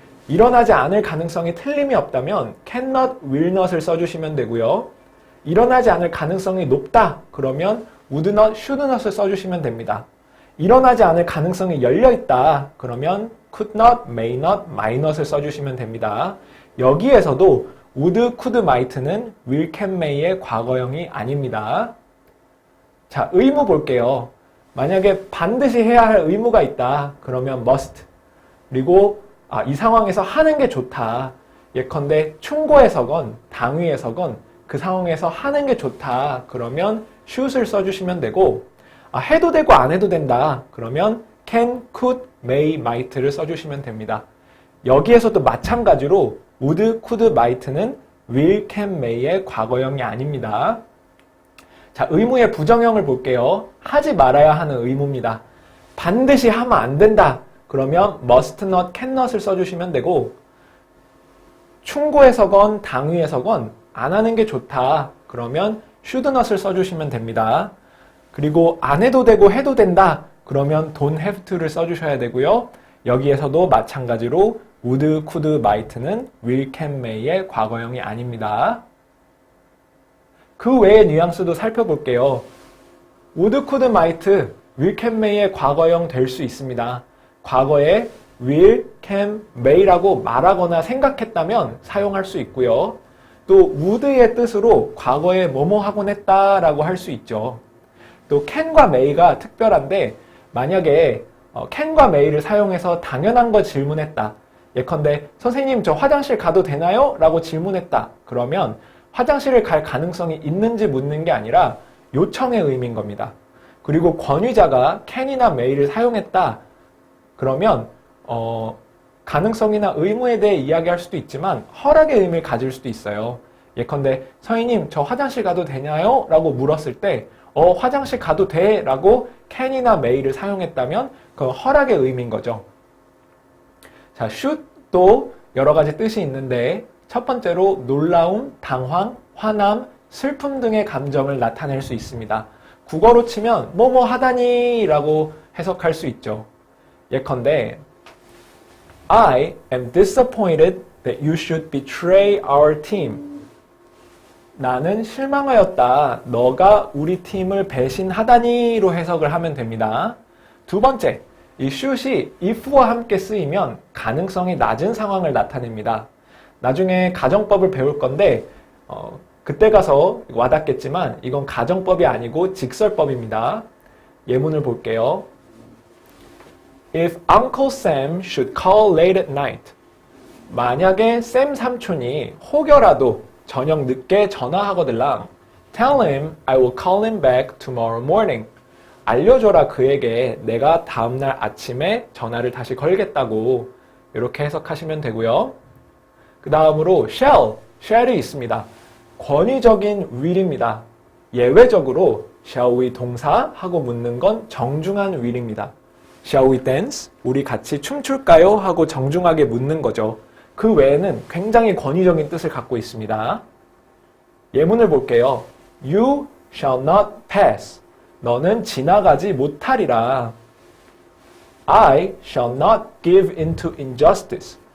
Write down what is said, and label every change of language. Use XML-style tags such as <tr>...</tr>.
<ko>일어나지 않을 가능성이 틀림이 없다면 cannot, will not을 써주시면 되고요. 일어나지 않을 가능성이 높다 그러면 would not, should not을 써주시면 됩니다. 일어나지 않을 가능성이 열려있다 그러면 could not, may not, might not을 써주시면 됩니다. 여기에서도 would, could, might는 will, can, may의 과거형이 아닙니다. 자, 의무 볼게요. 만약에 반드시 해야 할 의무가 있다 그러면 must. 그리고 이 상황에서 하는 게 좋다. 예컨대 충고에서건 당위에서건 그 상황에서 하는 게 좋다 그러면 should을 써주시면 되고 해도 되고 안 해도 된다 그러면 can, could, may, might를 써주시면 됩니다. 여기에서도 마찬가지로 would, could, might는 will, can, may의 과거형이 아닙니다. 자, 의무의 부정형을 볼게요. 하지 말아야 하는 의무입니다. 반드시 하면 안 된다 그러면 must not, can not을 써주시면 되고 충고에서건 당위에서건 안 하는 게 좋다 그러면 should not을 써주시면 됩니다. 그리고 안 해도 되고 해도 된다 그러면 don't have to를 써주셔야 되고요. 여기에서도 마찬가지로 would, could, might는 will, can, may의 과거형이 아닙니다. 그 외의 뉘앙스도 살펴볼게요. would, could, might, will, can, may의 과거형 될 수 있습니다. 과거에 will, can, may라고 말하거나 생각했다면 사용할 수 있고요. 또 would의 뜻으로 과거에 뭐뭐 하곤 했다라고 할 수 있죠. 또 can과 may가 특별한데 만약에 can과 may를 사용해서 당연한 거 질문했다. 예컨대 선생님 저 화장실 가도 되나요? 라고 질문했다. 그러면 화장실을 갈 가능성이 있는지 묻는 게 아니라 요청의 의미인 겁니다. 그리고 권위자가 can이나 may를 사용했다. 그러면 가능성이나 의무에 대해 이야기할 수도 있지만 허락의 의미를 가질 수도 있어요. 예컨대 서희님 저 화장실 가도 되나요? 라고 물었을 때 화장실 가도 돼 라고 can이나 may를 사용했다면 그건 허락의 의미인 거죠. 자, should도 여러 가지 뜻이 있는데 첫 번째로 놀라움, 당황, 화남, 슬픔 등의 감정을 나타낼 수 있습니다. 국어로 치면 뭐뭐 하다니 라고 해석할 수 있죠. 예컨대</ko> <en>I am disappointed that you should betray our team.</en> <ko>나는 실망하였다. 너가 우리 팀을 배신하다니로 해석을 하면 됩니다. 두 번째, 이 should이 if와 함께 쓰이면 가능성이 낮은 상황을 나타냅니다. 나중에 가정법을 배울 건데 그때 가서 와닿겠지만 이건 가정법이 아니고 직설법입니다. 예문을 볼게요.</ko> <en>If Uncle Sam should call late at night.</en> <ko>만약에 샘 삼촌이 혹여라도 저녁 늦게 전화하거들랑</ko> <en>Tell him I will call him back tomorrow morning.</en> <ko>알려줘라 그에게 내가 다음날 아침에 전화를 다시 걸겠다고. 이렇게 해석하시면 되고요. 그 다음으로 shall이 있습니다. 권위적인 will입니다. 예외적으로 shall we 동사 하고 묻는 건 정중한 will입니다.</ko> <en>Shall we dance?</en> <ko>우리 같이 춤출까요? 하고 정중하게 묻는 거죠. 그 외에는 굉장히 권위적인 뜻을 갖고 있습니다. 예문을 볼게요.</ko> <en>You shall not pass.</en> <ko>너는 지나가지 못하리라.</ko> <en>I shall not give into injustice.</en>